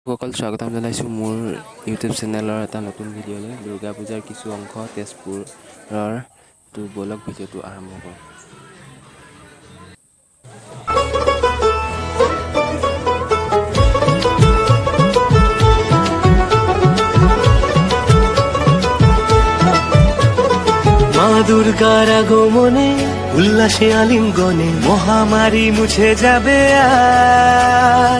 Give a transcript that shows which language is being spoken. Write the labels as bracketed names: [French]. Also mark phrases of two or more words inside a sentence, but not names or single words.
[Assamese] সকল স্বাগতম জনাইছোঁ মোৰ ইউটিউব চেনেলৰ এটা নতুন ভিডিঅ'লৈ। দুৰ্গা পূজাৰ কিছু অংশ তেজপুৰৰ তো বলক ভিডিঅ'টো আৰম্ভ কৰোঁ। [Bangla] মা দুর্গার আগমনে উল্লাসে আলিঙ্গনে মহামারী মুছে যাবে আজ।